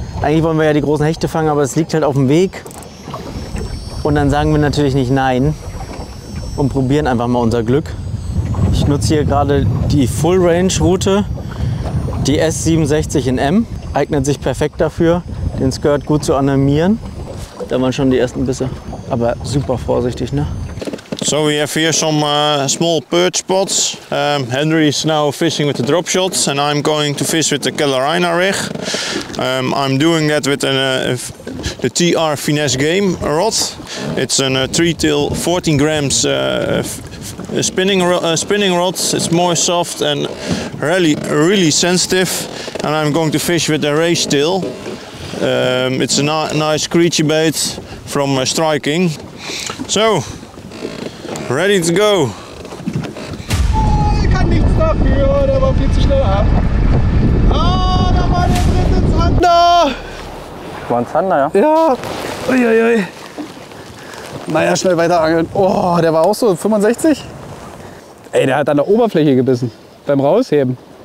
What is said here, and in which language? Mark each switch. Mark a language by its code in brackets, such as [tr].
[de] Eigentlich wollen wir ja die großen Hechte fangen, aber es liegt halt auf dem Weg und dann sagen wir natürlich nicht nein und probieren einfach mal unser Glück. Ich nutze hier gerade die Full Range Route, die S67 in M, eignet sich perfekt dafür, den Skirt gut zu animieren. Da waren schon die ersten Bisse, aber super vorsichtig, ne? [en] So we have here some small perch spots. Henry is now fishing with the drop shots and I'm going to fish with the Carolina rig. I'm doing that with the TR Finesse Game rod. It's a 3-tail 14 grams spinning rod. It's more soft and really sensitive. And I'm going to fish with the race tail. It's a nice screechy bait from Striking. So, ready to go. [de] Ich kann nichts dafür, der war viel zu schnell ab. Ah, da war der dritte Zander. War ein Zander, ja? Ja. Uiuiui. Naja, schnell weiter angeln. Oh, der war auch so 65. Ey, der hat an der Oberfläche gebissen. Beim Rausheben.